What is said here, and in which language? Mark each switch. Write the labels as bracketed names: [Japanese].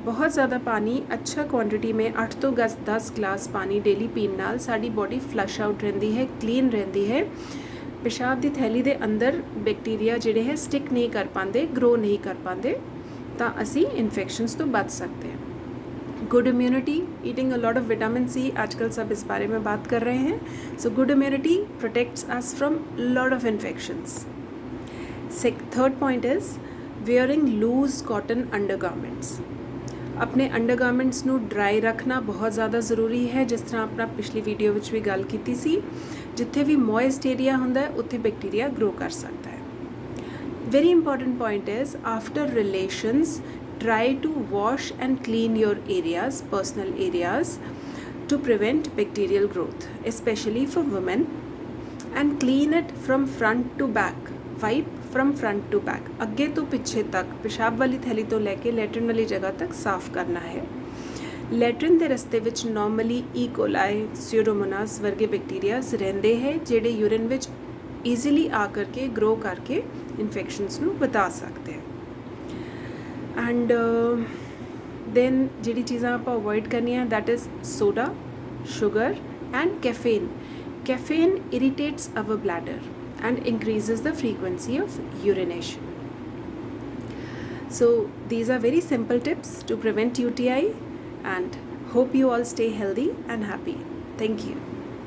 [Punjabi] ਬਹੁਤ ਜ਼ਿਆਦਾ ਪਾਣੀ ਅੱਛਾ ਕੁਆਂਟਿਟੀ [Hindi] में [Punjabi] 8 ਤੋਂ 10 ਗਲਾਸ ਪਾਣੀ ਡੇਲੀ ਪੀਣ ਨਾਲ ਸਾਡੀ ਬੋਡੀ ਫਲਸ਼ ਆਊਟ ਰਹਿੰਦੀ ਹੈ, ਕਲੀਨ ਰਹਿੰਦੀ ਹੈ। ਪਿਸ਼ਾਬ ਦੀ ਥੈਲੀ ਦੇ ਅੰਦਰ ਬੈਕਟੀਰੀਆ ਜਿਹੜੇ ਹੈ ਸਟਿਕ ਨਹੀਂ ਕਰ ਪਾਉਂਦੇ, ਗਰੋ ਨਹੀਂ ਕਰ ਪਾਉਂਦੇ ਤਾਂ ਅਸੀਂ ਇਨਫੈਕਸ਼ਨਸ ਤੋਂ [Hindi] बच सकते हैं। [English] good immunity, eating a lot of vitamin C, [Hindi] आजकल सब इस बारे में बात कर रहे हैं। [English] So good immunity protects us from lot of infections. Third point is wearing loose cotton undergarments. [Hindi] अपने [Punjabi] अंडरगारमेंट्स ਨੂੰ ਡਰਾਈ ਰੱਖਣਾ ਬਹੁਤ ਜ਼ਿਆਦਾ ਜ਼ਰੂਰੀ ਹੈ। ਜਿਸ ਤਰ੍ਹਾਂ ਆਪਣਾ ਪਿਛਲੀ ਵੀਡੀਓ ਵਿੱਚ ਵੀ ਗੱਲ ਕੀਤੀ ਸੀ, ਜਿੱਥੇ ਵੀ ਮੋਇਸਟ ਏਰੀਆ ਹੁੰਦਾ ਹੈ ਉੱਥੇ ਬੈਕਟੀਰੀਆ ਗਰੋ ਕਰ ਸਕਦਾ ਹੈ। [English] Very important point is after relations try to wash and clean your areas, personal areas, to prevent bacterial growth, especially for women, and clean it from front to back. Wipe from front to back, [Punjabi] ਅੱਗੇ ਤੋਂ ਪਿੱਛੇ ਤੱਕ ਪਿਸ਼ਾਬ ਵਾਲੀ ਥੈਲੀ ਤੋਂ ਲੈ ਕੇ latrine ਵਾਲੀ ਜਗ੍ਹਾ ਤੱਕ ਸਾਫ਼ ਕਰਨਾ ਹੈ। ਲੈਟਰਨ ਦੇ ਰਸਤੇ ਵਿੱਚ ਨਾਰਮਲੀ ਈਕੋਲਾਈ, ਸਿਊਡੋਮੋਨਾਸ ਵਰਗੇ ਬੈਕਟੀਰੀਆਜ਼ ਰਹਿੰਦੇ ਹੈ ਜਿਹੜੇ ਯੂਰਿਨ ਵਿੱਚ ਈਜ਼ੀਲੀ ਆ ਕਰਕੇ ਗਰੋ ਕਰਕੇ ਇਨਫੈਕਸ਼ਨਸ ਨੂੰ ਵਧਾ ਸਕਦੇ ਆ। [English] and then [Punjabi] ਜਿਹੜੀ ਚੀਜ਼ਾਂ ਆਪਾਂ ਅਵੋਇਡ ਕਰਨੀਆਂ [English] That is soda, sugar and caffeine. Caffeine irritates our bladder and increases the frequency of urination. So these are very simple tips to prevent UTI and hope you all stay healthy and happy. Thank you.